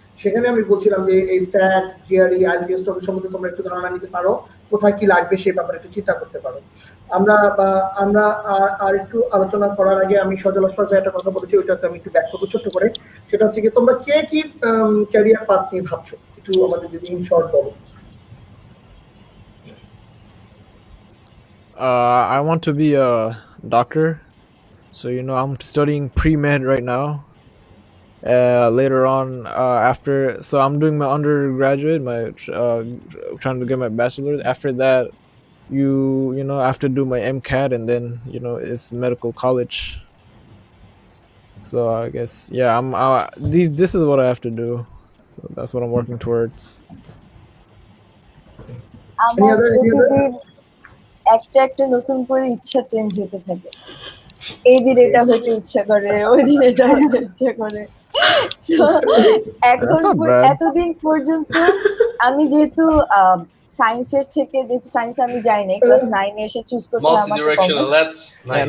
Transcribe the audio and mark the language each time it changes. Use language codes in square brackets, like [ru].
[bn] সেখানে আমি বলছিলাম যে এই স্যাট, জিআরই, আইএলটিএস সম্বন্ধে তোমরা একটু ধারণা নিতে পারো, কোথায় কি লাগবে সেই ব্যাপারে একটু চিন্তা করতে পারো। আমরা আর একটু আলোচনা করার আগে আমি সজল আসফাক ভাই একটা কথা বলেছি, ওইটাতে আমি একটু ব্যাখ্যা করবো ছোট্ট করে। সেটা হচ্ছে কি, তোমরা কে কি ক্যারিয়ার পাথ নিয়ে ভাবছো, একটু আমাদের যদি [en] in short [bn] বলো। [en] I want to be a doctor, so I'm studying pre-med right now. Later on, so I'm doing my undergraduate, trying to get my bachelor's. After that, I have to do my MCAT, and then it's medical college. So I guess, yeah, this is what I have to do. So that's what I'm working towards. [bn] আমার প্রতিদিন একটা নতুন করে ইচ্ছা change হতে থাকে। এই দিন এটা হতে ইচ্ছা করে, ওই দিন এটা হতে ইচ্ছা করে। এখন এতদিন পর্যন্ত আমি যেহেতু সায়েন্সের থেকে, যেহেতু সায়েন্স আমি যাই না, ক্লাস 9 এ এসে চুজ করতে আমাকে